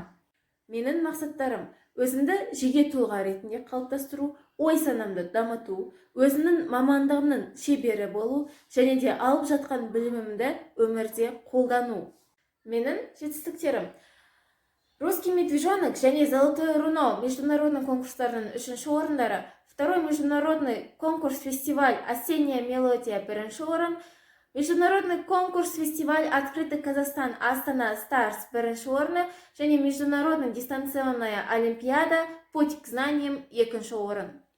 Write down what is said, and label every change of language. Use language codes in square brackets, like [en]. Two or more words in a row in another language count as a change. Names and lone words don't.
[kk] Менің мақсаттарым өзімді жеке тұлға ретінде қалыптастыру, ой санамды дамыту, өзімнің мамандығымның шебері болу, және де алып жатқан білімімді өмірде қолдану. Менің жетістіктерім: Русский медвежонок және Золотое руно международный конкурстарының 3-ші орындары, [ru] второй международный конкурс-фестиваль «Осенняя мелодия» 1-ші орын, международный конкурс-фестиваль «Открытый Казахстан» Астана Старс 1-ші [kk] орны және [ru] международный дистанционная олимпиада «Путь к знаниям» 2-ші орын.